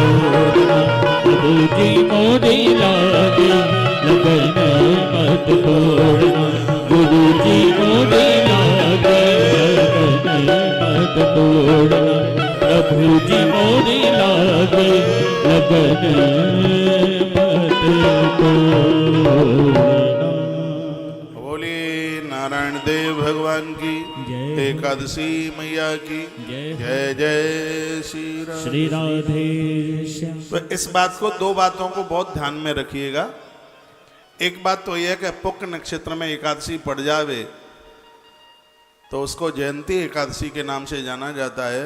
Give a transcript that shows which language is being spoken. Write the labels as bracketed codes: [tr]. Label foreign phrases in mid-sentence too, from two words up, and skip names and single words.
[hi] लागी मोरी लागे लगन मत तोड़ना हरि जी मोरी लागे लगन मत तोड़ना प्रभु जी मोरी लागे लगन मत तोड़ना। बोले नारायण देव भगवान की जय। एकादशी मैया की जय। जय जय श्री राम। श्री राधे श्याम। तो इस बात को, दो बातों को बहुत ध्यान में रखिएगा। एक बात तो यह है कि पुष्य नक्षत्र में एकादशी पड़ जावे तो उसको जयंती एकादशी के नाम से जाना जाता है।